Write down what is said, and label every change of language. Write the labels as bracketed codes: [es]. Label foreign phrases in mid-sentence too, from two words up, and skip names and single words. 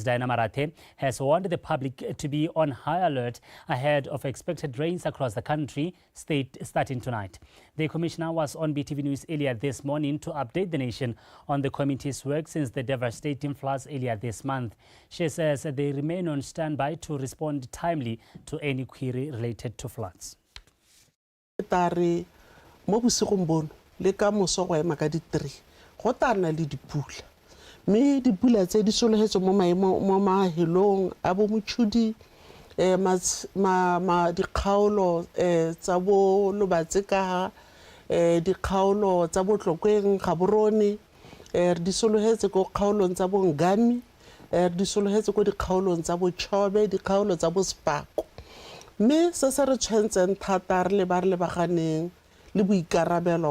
[en] Diana Marate, has warned the public to be on high alert ahead of expected rains across the country starting tonight. The commissioner was on BTV News earlier this morning to update the nation on the committee's work since the devastating floods earlier this month. She says they remain on standby to respond timely to any query related to floods. [tn] Le ka moso go ema ka di 3 go tana le dipula me dipula tse di sologetse mo mahelong a bo Motšhudi ma dikgaolo tsa bo Lobatse ka dikgaolo tsa bo Tlokweng Gaborone di sologetse go kgaolong tsa bo Ngami di sologetse go dikgaolong tsa bo Chobe dikgaolo tsa bo Spako me se se re tshwentseng thata re le ba re le baganeng le boikarabelo